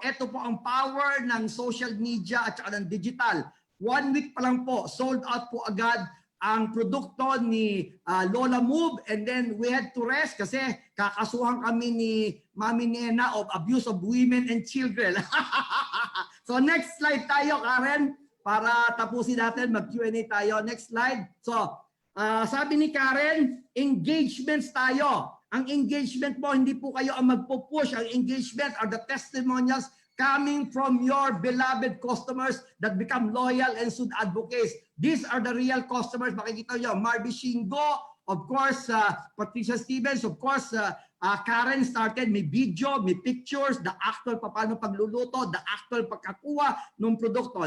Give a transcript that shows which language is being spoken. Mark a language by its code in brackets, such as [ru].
[tl] Ito po ang power ng social media at saka ng digital. 1 week pa lang po, sold out po agad ang produkto ni Lola Move, [en] and then we had to rest [tl] kasi kakasuhan kami ni Mami Nena [en] of abuse of women and children. [tl] So next slide tayo, Karen, para tapusin natin, mag-Q&A tayo. [en] Next slide. [tl] So sabi ni Karen, engagements tayo. Ang engagement po, hindi po kayo ang magpo-push. [en] Ang engagement are the testimonials coming from your beloved customers that become loyal and soon advocates. These are the real customers. [tl] Makikita nyo, Marby Shingo, of course, Patricia Stevens, of course, Karen started, may video, may pictures, the actual paano pagluluto, the actual pagkakuha ng produkto.